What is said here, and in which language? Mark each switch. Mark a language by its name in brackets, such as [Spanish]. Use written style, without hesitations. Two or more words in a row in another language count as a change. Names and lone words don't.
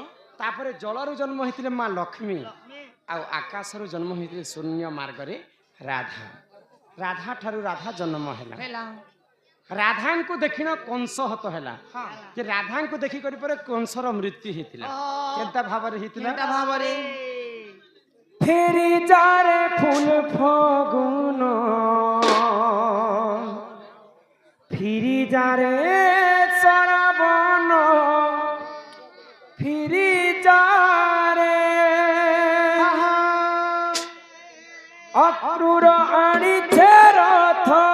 [Odia] ତାପରେ ଜଳରୁ ଜନ୍ମ ହେଇଥିଲେ ମା ଲକ୍ଷ୍ମୀ ଲକ୍ଷ୍ମୀ ଆଉ ଆକାଶରୁ ଜନ୍ମ ହେଇଥିଲେ ଶୂନ୍ୟ ମାର୍ଗରେ ରାଧା ରାଧା ଠାରୁ ରାଧା ଜନ୍ମ ହେଲା ହେଲା ରାଧାଙ୍କୁ ଦେଖିନ କଂସ ହତ ହେଲା ହଁ ଯେ ରାଧାଙ୍କୁ ଦେଖି କରି ପରେ କଂସର ମୃତ୍ୟୁ ହେଇଥିଲା କେନ୍ତା ଭାବରେ ହେଇଥିଲା କେନ୍ତା ଭାବରେ ଫେରି ଯାରେ ଫୁଲ ଫଗୁଣ ଫେରି ଯାରେ ଶ୍ରାବଣ ଫେରି ଯାରେ ଅକ୍ରୂର ଆଣିଛେ ରଥ